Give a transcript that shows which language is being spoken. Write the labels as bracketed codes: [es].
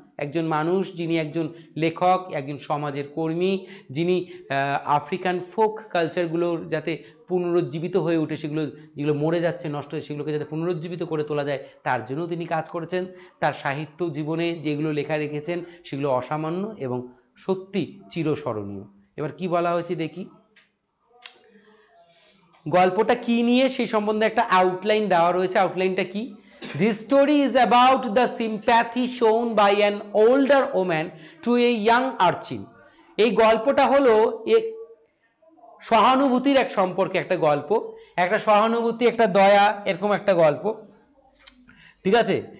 [bn] একজন মানুষ যিনি একজন লেখক, একজন সমাজের কর্মী, যিনি আফ্রিকান ফোক কালচারগুলোর যাতে পুনরুজ্জীবিত হয়ে উঠে, সেগুলো যেগুলো মরে যাচ্ছে, নষ্ট হয়ে, সেগুলোকে যাতে পুনরুজ্জীবিত করে তোলা যায় তার জন্য তিনি কাজ করেছেন। তার সাহিত্য জীবনে যেগুলো লেখা রেখেছেন সেগুলো অসামান্য এবং সত্যি চিরস্মরণীয়। এবার কি বলা হয়েছে দেখি, গল্পটা কি নিয়ে সেই সম্বন্ধে একটা আউটলাইন দেওয়া রয়েছে। আউটলাইনটা কি? [en] This story is about the sympathy shown by an older woman to a young urchin. [bn] এই গল্পটা হলো সহানুভূতির এক সম্পর্কে একটা গল্প, একটা সহানুভূতি, একটা দয়া, এরকম একটা গল্প, ঠিক আছে?